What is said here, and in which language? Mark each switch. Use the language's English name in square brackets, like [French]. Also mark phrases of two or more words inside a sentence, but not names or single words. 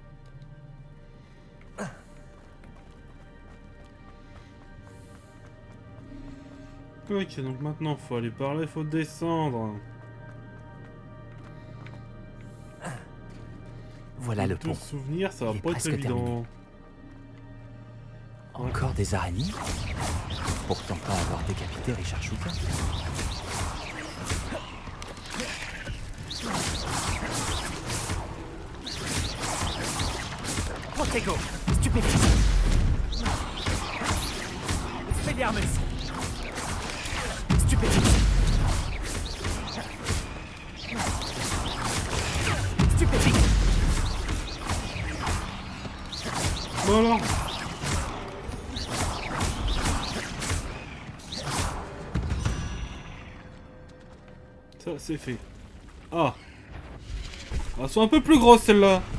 [French] Ok, donc maintenant faut aller par là, il faut descendre. Voilà le Te pont. souvenir, ça va Il est pas être presque évident. terminé. Encore des araignées? Pourtant pas avoir décapité Richard Shuka. Protego. Stupéfix. Expelliarmus. Stupéfix. Stupéfix. Voilà. Ça, c'est fait. Ah. Elles sont un peu plus grosses, celles-là.